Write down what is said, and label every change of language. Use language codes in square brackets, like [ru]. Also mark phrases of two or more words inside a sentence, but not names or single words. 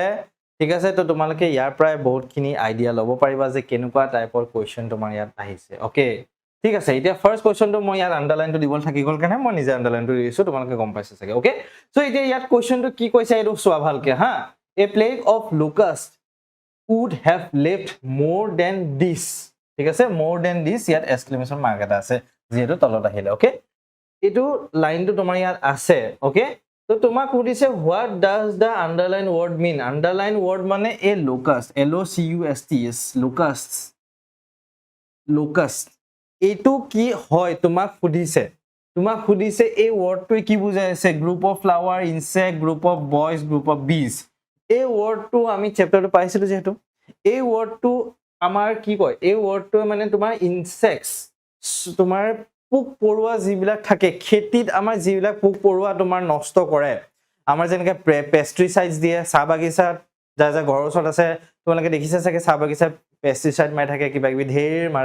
[as] ঠিক আছে, তো তোমালোকে ইয়াৰ পৰাই বহুতখিনি আইডিয়া ল'ব পাৰিবা যে কেনেকুৱা টাইপৰ কোৱেশ্চন তোমাৰ ইয়াত আহিছে। ওকে, ঠিক আছে। এতিয়া [en] first question [as] মই ইয়াত আন্ডাৰলাইনটো দিব থাকি গ'ল কাৰণে মই নিজে আন্ডাৰলাইনটো দিছো, তোমালোকে গম পাইছে চাগে। ওকে, সো এতিয়া ইয়াত কোৱেশ্চনটো কি কৈছে এইটো চোৱা ভালকে হা। [en] a plague of locust would have left more than this, [as] ঠিক আছে, [en] more than this [as] ইয়াত [en] exclamation mark [as] এটা আছে যেহেতু তলত আহিলে। ওকে, এইটো লাইনটো তোমাৰ ইয়াত আছে। ওকে, তো তোমাক সুধিছে [en] what does the underline word mean? Underline word [as] মানে [en] a locust, LOCUST, locust, locust [as] এইটো কি হয় তোমাক সুধিছে। তোমাক সুধিছে এই ওয়ার্ডটোৱে কি বুজাইছে, [en] group of flower, insect, group of boys, group of bees. [as] এই ওয়ার্ডটো আমি চ্যাপ্টাৰটো পাইছিলো যেহেতু এই ওয়ার্ডটো আমাৰ কি কয়, এই ওয়ার্ডটো মানে তোমাৰ ইনসেক্টস, তোমাৰ পোক পৰুৱা যিবিলাক থাকে খেতিত, আমাৰ যিবিলাক পোক পৰুৱা তোমাৰ নষ্ট কৰে, আমাৰ যেনেকৈ পেস্টিসাইডস দিয়ে চাহ বাগিচাত, যাৰ যাৰ ঘৰৰ ওচৰত আছে তোমালোকে দেখিছা চাগে চাহ বাগিচাত পেস্টিসাইড মাৰি থাকে, কিবা কিবি ঢেৰ মাৰে।